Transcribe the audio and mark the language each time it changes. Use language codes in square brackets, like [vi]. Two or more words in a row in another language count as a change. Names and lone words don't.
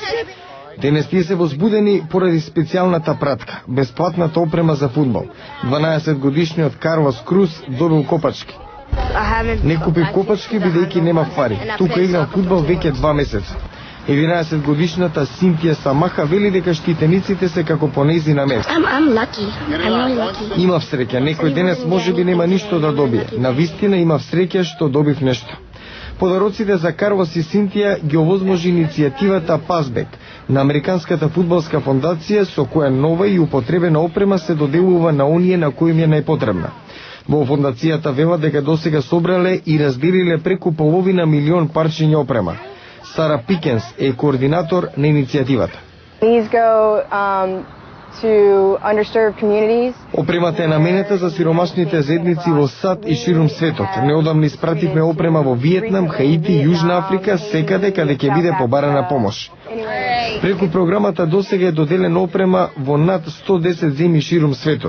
[mk] Денес тие се возбудени поради специјалната пратка, бесплатната опрема за фудбал. 12 годишниот Карлос Круз добил копачки. Не купив копачки бидејќи нема пари. Тука играм фудбал веќе 2 месеца. 11-годишната Синтија Самаха вели дека штитениците се како по нејзина место. [en] I'm lucky. I'm really lucky. [mk] Имав среќа, некој денес можеби нема ништо да добие. Навистина имав среќа што добив нешто. Подароците за Карлос и Синтија ги овозможи иницијативата Пасбек на Американската фудбалска фондација, со која нова и употребена опрема се доделува на оние на кои им е најпотребна. Во фондацијата велат дека досега собрале и разделиле преку половина милион парчиња опрема. Сара Пикенс е координатор на иницијативата. [en] These go to underserved communities. [mk] Опремата е наменета за сиромашните заедници во САД и ширум светот. Неодамно испративме опрема во Виетнам, Хаити, Јужна Африка, секаде каде ќе биде побарана помош. Преку програмата досега е доделена опрема во над 110 земји ширум светот.